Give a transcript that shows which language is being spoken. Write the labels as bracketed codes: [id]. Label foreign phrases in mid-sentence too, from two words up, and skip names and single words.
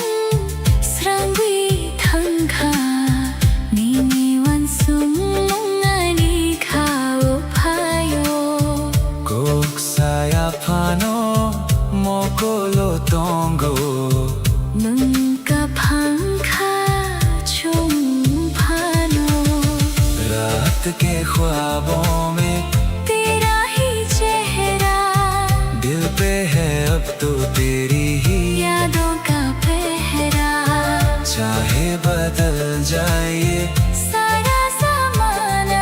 [trp] Srangwi tangka, Niniwan sumong ani kao payo. Kok saya pano mokolo tongo Nunca panka, chung pano. [hi] रात के ख्वाबों में तेरा ही चेहरा दिल पे है अब तो तेरी ही यादों का पहरा. चाहे बदल जाए ये सारा ज़माना